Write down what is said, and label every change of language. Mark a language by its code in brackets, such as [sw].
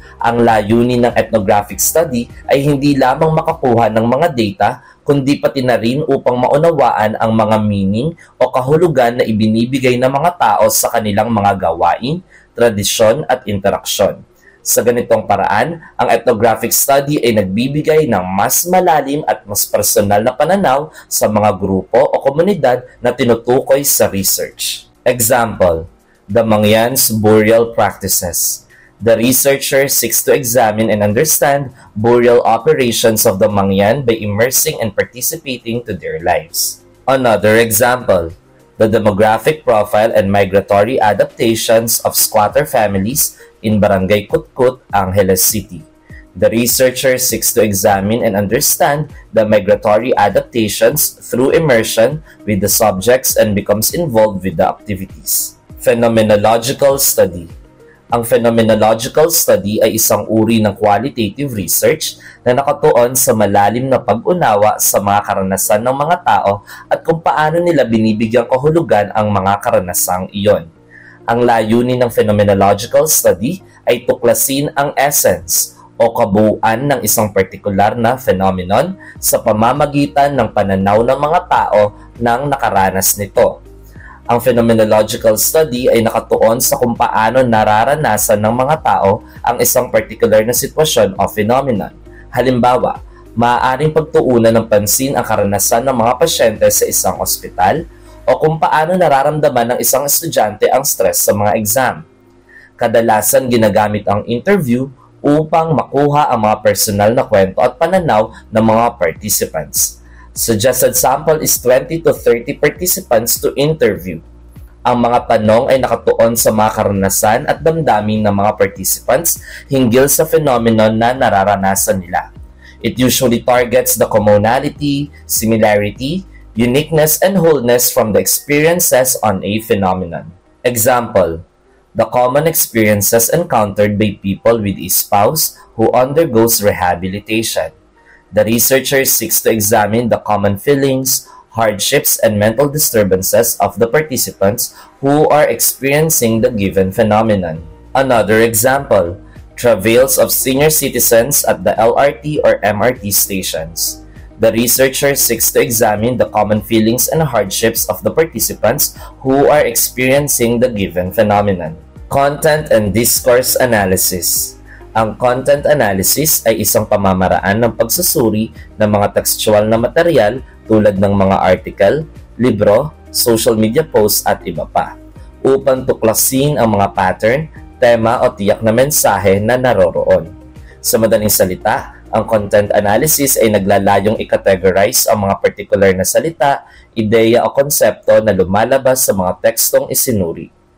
[tl] Ang layunin ng ethnographic study ay hindi lamang makakuha ng mga data, kundi pati na rin upang maunawaan ang mga meaning o kahulugan na ibinibigay ng mga tao sa kanilang mga gawain, tradisyon at interaksyon. Sa ganitong paraan, ang ethnographic study ay nagbibigay ng mas malalim at mas personal na pananaw sa mga grupo o komunidad na tinutukoy sa research. [en] Example, the Mangyan's burial practices. The researcher seeks to examine and understand burial operations of the Mangyan by immersing and participating to their lives. Another example, the demographic profile and migratory adaptations of squatter families in Barangay Kutkut, Angeles City. The researcher seeks to examine and understand the migratory adaptations through immersion with the subjects and becomes involved with the activities. Phenomenological study. [tl] Ang phenomenological study ay isang uri ng qualitative research na nakatuon sa malalim na pag-unawa sa mga karanasan ng mga tao at kung paano nila binibigyang kahulugan ang mga karanasang iyon. Ang layunin ng phenomenological study ay tuklasin ang essence o kabuuan ng isang partikular na phenomenon sa pamamagitan ng pananaw ng mga tao nang nakaranas nito. Ang phenomenological study ay nakatuon sa kung paano nararanasan ng mga tao ang isang particular na sitwasyon o phenomenon. Halimbawa, maaaring pagtuunan ng pansin ang karanasan ng mga pasyente sa isang ospital o kung paano nararamdaman ng isang estudyante ang stress sa mga exam. Kadalasan ginagamit ang interview upang makuha ang mga personal na kwento at pananaw ng mga participants. [en] Suggested sample is 20 to 30 participants to interview. [tl] Ang mga tanong ay nakatuon sa mga karanasan at damdamin ng mga participants hinggil sa phenomenon na nararanasan nila. [en] It usually targets the commonality, similarity, uniqueness, and wholeness from the experiences on a phenomenon. Example, the common experiences encountered by people with a spouse who undergoes rehabilitation. The researcher seeks to examine the common feelings, hardships, and mental disturbances of the participants who are experiencing the given phenomenon. Another example, travails of senior citizens at the LRT or MRT stations. The researcher seeks to examine the common feelings and hardships of the participants who are experiencing the given phenomenon. Content and discourse analysis. [tl] Ang content analysis ay isang pamamaraan ng pagsusuri ng mga textual na material tulad ng mga article, libro, social media posts at iba pa, upang tuklasin ang mga pattern, tema o tiyak na mensahe na naroroon. Sa madaling salita, ang content analysis ay naglalayong i-categorize ang mga particular na salita, ideya o konsepto na lumalabas sa mga tekstong isinuri.